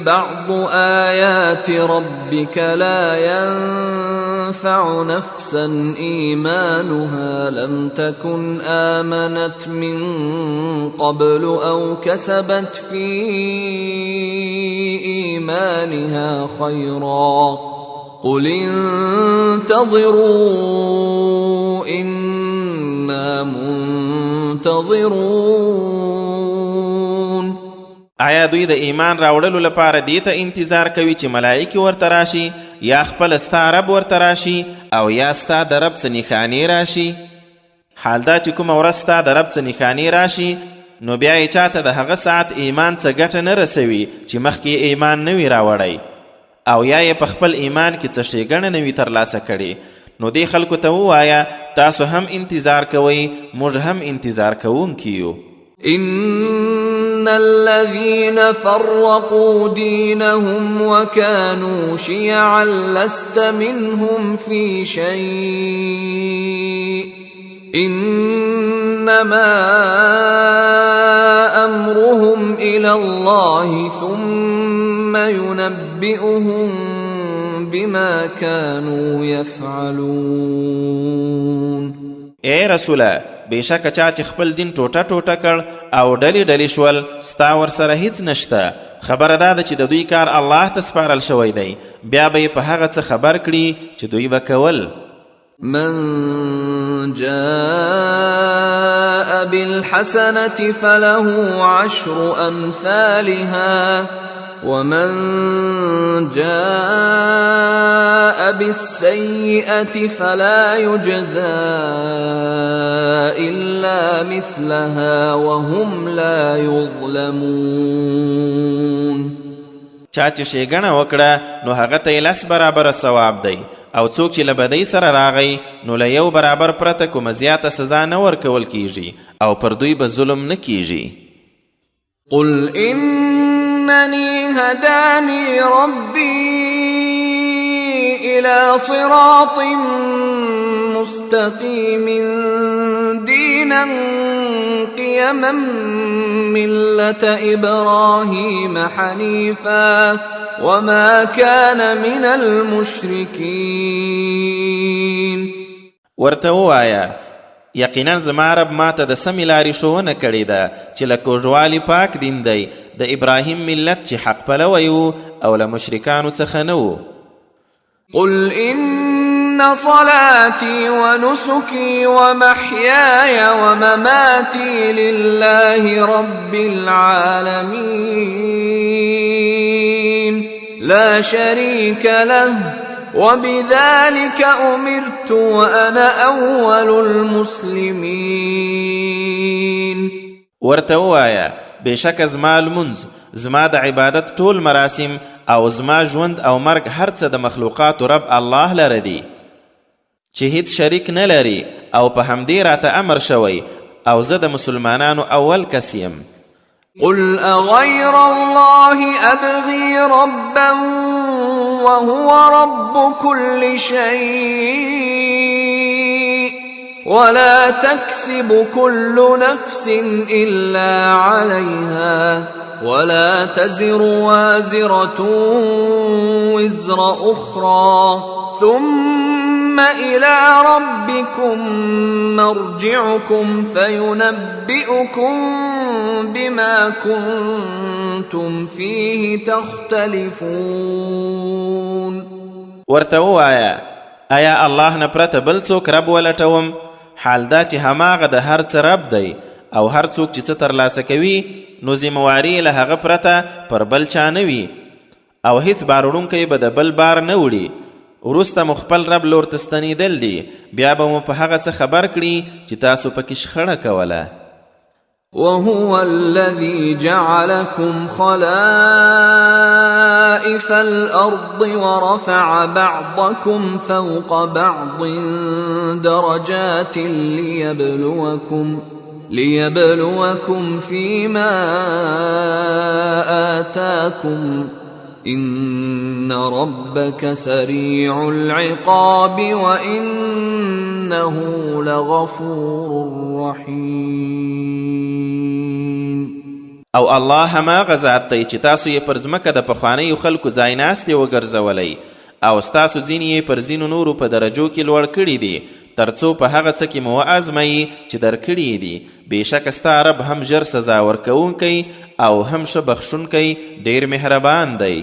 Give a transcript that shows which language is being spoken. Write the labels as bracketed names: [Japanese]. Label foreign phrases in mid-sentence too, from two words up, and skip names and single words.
[Arabic] بعض آيات ربك لا ينفع نفسا إيمانها لم تكن آمنت من قبل أو كسبت في إيمانها خيرا قل انتظروا إنا منتظرون. [Pashto] آیا دوی د ایمان راوړلو لپاره دې ته انتظار کوي چې ملائکې ورته راشي یا خپل ستا رب ورته راشي او یا ستا د رب څه نښانې راشي؟ حال دا چې کومه ورځ ستا د رب څه نښانې راشي نو بیا یې چاته د هغه ساعت ایمان څه ګټه نه رسوي چې مخکې ایمان نه وي راوړی او یا یې په خپل ایمان کې څه ښېګڼه نه وي ترلاسه کړې. نو دې خلکو ته ووایه تاسو هم انتظار کوئ، موږ هم انتظار کوونکي یو. [Arabic] إن الذين فرقوا دينهم وكانوا شيعا لست منهم في شيء إنما أمرهم إلى الله ثم ينبئهم بما كانوا يفعلون. [Pashto] اے رسوله بېشکه چا چې خپل دین ټوټه ټوټه کړ او ډلې ډلې شول ستا ورسره هیڅ نشته. خبره دا ده چې د دوی کار الله ته سپارل شوی دی، بیا به یې په هغه څه خبر کړي چې دوی به کول. [Arabic] من جاء بالحسنة فله 10 أمثالها ومن جاء بالسيئة فلا يجزى إلا مثلها وهم لا يظلمون. [Pashto] چا چې ښېګڼه وکړه نو هغه ته یې 10 برابره ثواب دی، او څوک چې له بدۍ سره راغی نو له 1 برابر پرته کومه زیاته سزا نه ورکول کیږي او پر دوی به ظلم نه کیږي. [Arabic] قل إنني هداني ربي إلى صراط مستقيم دينا قيما ملة إبراهيم حنيفا وما كان من المشركين. [Pashto] ورته ووایه یقینا زما رب ما ته د سمې لارې ښوونه کړې ده چې له کوږوالي پاک دین دی، د ابراهیم ملت چې حق پلوی و او له مشرکانو څخه نه و. [Arabic] قل إن صلاتي ونسكي ومحياي ومماتي لله رب العالمين لا شريك له وبذلك أمرت وأنا أول المسلمين. [Pashto] ورته ووایه بېشکه زما لمونځ، زما د عبادت ټول مراسم او زما ژوند او مرګ هر څه د مخلوقاتو رب الله لره دي چې هیڅ شریک نه لري، او په همدې راته امر شوی او زه د مسلمانانو اول کس یم. [Arabic] قل أغير الله أبغي ربا وهو رب كل شيء ولا تكسب كل نفس إلا عليها ولا تزر وازرة وزر أخرى ثم إلى ربكم مرجعكم فينبئكم بما كنتم فيه تختلفون. [Pashto] ورته ووایه آیا الله نه پرته بل څوک رب ولټوم؟ حال دا چې هماغه د هر څه رب دی، او هر څوک چې څه ترلاسه کوي نو ذمواري له هغه پرته پر بل چا نه وي، او هیڅ بار وړونکی به د بل بار نه وړي. وروسته مو خپل رب لور ته ستنېدل دي، بیا به مو په هغه څه خبر کړي چې تاسو پکې شخړه کوله. [Arabic] وهو الذي جعلكم خلائف الأرض ورفع بعضكم فوق بعض درجات ليبلوكم فيما آتاكم إن ربك سريع العقاب وإنه لغفور رحيم. [Pashto] او الله هماغه ذات دی چې تاسو یې پر ځمکه د پخوانیو خلکو ځایناستې وګرځولی، او ستاسو ځینې یې پر ځینو نورو په درجو کې لوړ کړي دي، تر څو په هغه څه کې مو وازموي چې درکړي دي. بېشکه ستا رب هم ژر سزا ورکوونکی او هم ښه بخښونکی ډېر مهربان دی.